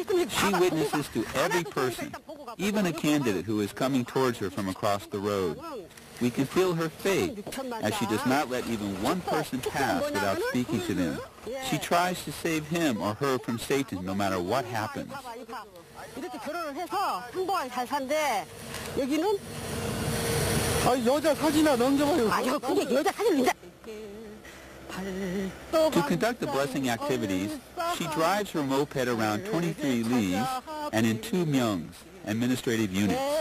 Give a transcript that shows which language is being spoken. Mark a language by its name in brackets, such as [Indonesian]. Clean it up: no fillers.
[English] She witnesses to every person, even a candidate who is coming towards her from across the road. We can feel her faith, as she does not let even one person pass without speaking to them. She tries to save him or her from Satan no matter what happens. [Korean] 이렇게 결혼을 해서 행복하게 잘 산대. 여기는 여자 사진이나 넘겨봐요. 아유, 근데 여자 사진을 이제 [English] To conduct the blessing activities, she drives her moped around 23 Lees and in 2 Myungs, administrative units.